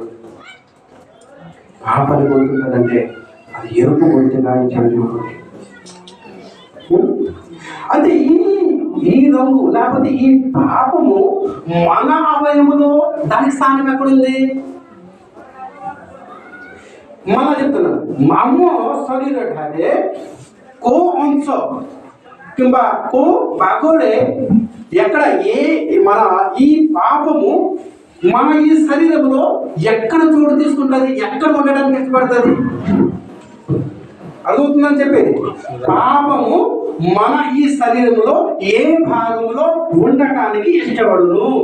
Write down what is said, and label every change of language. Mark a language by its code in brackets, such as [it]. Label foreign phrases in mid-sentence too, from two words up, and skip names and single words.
[te] పాపని గుర్తుంటుందంటే అది ఎరుపు గుర్తుగా ఇచ్చాడు దేవుడు. అంటే ఈ రంగు లేకపోతే ఈ పాపము మన అవయములో దానికి స్థానం ఎక్కడుంది? మళ్ళా చెప్తున్నాను, [or] ଆମ ଶରୀର ଠାରେ କୋଉ ଅଂଶ କିମ୍ବା କୋଉ ଭାଗରେ [te] ఎక్కడ మన ఈ పాపము మన ఈ శరీరంలో ఎక్కడ చోటు తీసుకుంటుంది, ఎక్కడ ఉండడానికి ఇష్టపడుతుంది? అడుగుతుందని చెప్పేది. పాపము మన ఈ శరీరంలో ఏ భాగంలో ఉండటానికి ఇష్టపడును?